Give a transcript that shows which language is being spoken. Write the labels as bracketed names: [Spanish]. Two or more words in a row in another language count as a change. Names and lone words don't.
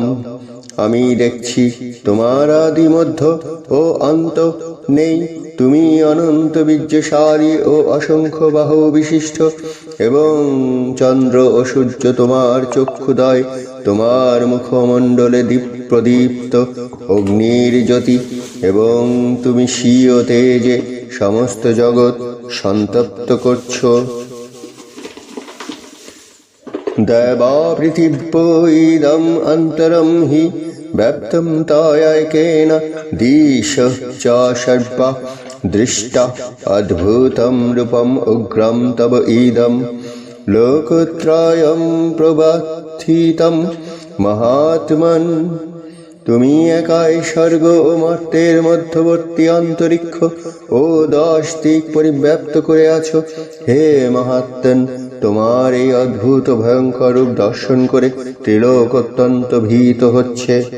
[Bangla] আমি দেখছি তোমার আদি মধ্য ও অন্ত নেই, তুমি অনন্ত বীর্যশালী ও অসংখ্য বাহু বিশিষ্ট এবং চন্দ্র ও সূর্য তোমার চক্ষুদয়, তোমার মুখমণ্ডলে প্রদীপ্ত অগ্নির জ্যোতি এবং তুমি স্বীয় তেজে সমস্ত জগৎ সন্তপ্ত করছো। [Sanskrit] दैवा पृथिव्यो इदम् अन्तरं हि व्याप्तं तयैकेन दिशः च सर्वा दृष्टा अद्भुतं रूपम् उग्रं तव इदं लोकत्रयं प्रवर्तितं महात्मन्। [Bangla] তুমি একাই স্বর্গ ও মর্ত্যের মধ্যবর্তী অন্তরিক্ষ ও 10 দিক পরিব্যাপ্ত করে আছো। হে মহাত্মন, তোমার এই অদ্ভুত ভয়ঙ্কর রূপ দর্শন করে ত্রিলোক অত্যন্ত ভীত হচ্ছে।